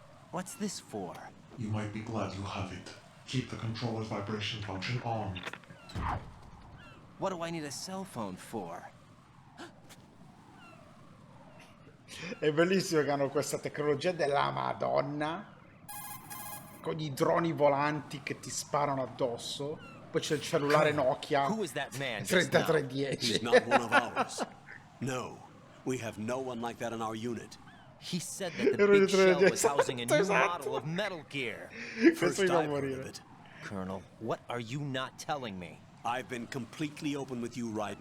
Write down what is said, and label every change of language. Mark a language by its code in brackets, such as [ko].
[en] What's this for? You might be glad you have it. Keep the controller's vibration function on. What do I need a cell phone for? [it] È bellissimo che hanno questa tecnologia della Madonna, con i droni volanti che ti sparano addosso. Poi c'è il cellulare Nokia 3310. [en] He's not one of ours. No, we have no one like that in our unit. He said that the big shell was housing a new model of Metal Gear. First I've heard of it. Colonel, what are you not telling me? I've been completely open with you, Raiden.